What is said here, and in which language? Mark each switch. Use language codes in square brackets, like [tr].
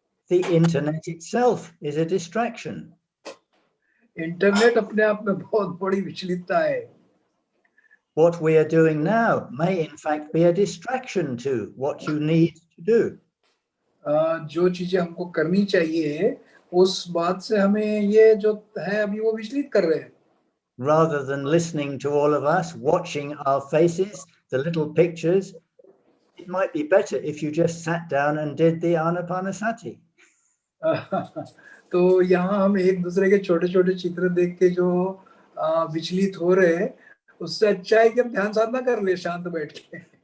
[en] The internet itself is a distraction. [hi] Internet अपने आप में बहुत बड़ी विचलितता है. [en] What we are doing now may in fact be a distraction to what you need to do. [hi] जो चीजें हमको करनी चाहिए उस बात से हमें ये जो है अभी वो विचलित कर रहे हैं. [en] Rather than listening to all of us, watching our faces, the little pictures, it might be better if you just sat down and did the anapanasati. [hi] तो यहाँ हम एक दूसरे के छोटे छोटे चित्र देख के जो विचलित हो रहे हैं, उससे अच्छा है कि हम ध्यान साधना कर ले शांत बैठ के.